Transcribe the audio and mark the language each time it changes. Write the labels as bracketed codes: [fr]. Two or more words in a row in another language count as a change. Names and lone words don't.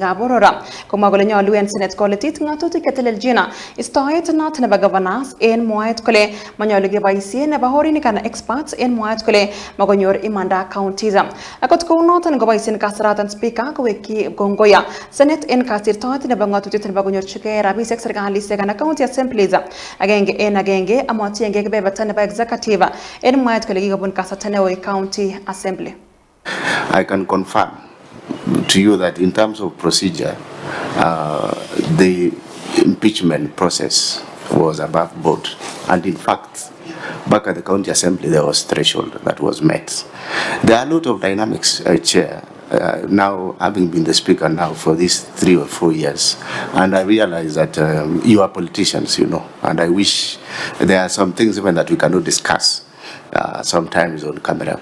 [kln] Aborora komwa kole nyolu en Senate koletit ngatutik keteleljin istoet noton nebo governors en mwaet kole manyolu keboisien nebo horinik anan experts en mwaet kole makonyor imanda counties akot kou noton koboisien kasaratan speaker koweki kongoya Senate en kasirtoet nebo ngatutiet nebo konyorchigei rabisiek serkalisiek anan [en] county assemblies [kln] agenge amotienge kebeberta nebo executive en mwaet kole kikobun kasarta neo county assembly. [en] I can confirm to you that in terms of procedure, the impeachment process was above board, and in fact, back at the county assembly, there was threshold that was met. There are a lot of dynamics, Chair. Now, having been the speaker now for these 3 or 4 years, and I realize that you are politicians, you know, and I wish there are some things even that we cannot discuss sometimes on camera.